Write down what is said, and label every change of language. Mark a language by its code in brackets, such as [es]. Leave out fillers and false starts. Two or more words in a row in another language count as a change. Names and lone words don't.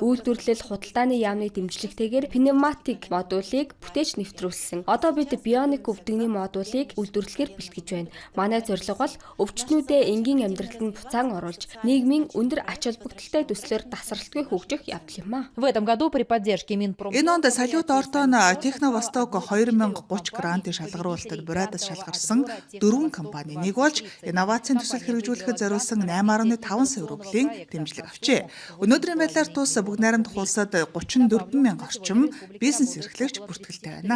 [mn] Үйлдвэрлэл худалдааны яамны дэмжлэгтэйгээр пневматик модулыг бүтээж нэвтрүүлсэн. Одоо бид бионик өвдөгний модулыг үйлдвэрлэхээр бэлтгэж байна. Манай зорилго бол өвчтнүүдээ энгийн амьдралд нь буцаан оруулж, нийгмийн өндөр ач холбогдолтой төслөөр тасралтгүй хөгжих явдал юм а. [ru] В этом году при поддержке Минпром. [mn] Энэ онд Салют Ортон Техновосток 2030 грантын шалгаруулалтад бурайдаас шалгарсан 4 компани нэг болж инновацийн төсөл хэрэгжүүлэхэд зориулсан 8.5 сая рублийн дэмжлэг авчээ. Өнөөдрийн байдлаар тус бүгд найрамдах улсад 34,000 орчим бизнес эрхлэгч бүртгэлтэй байна.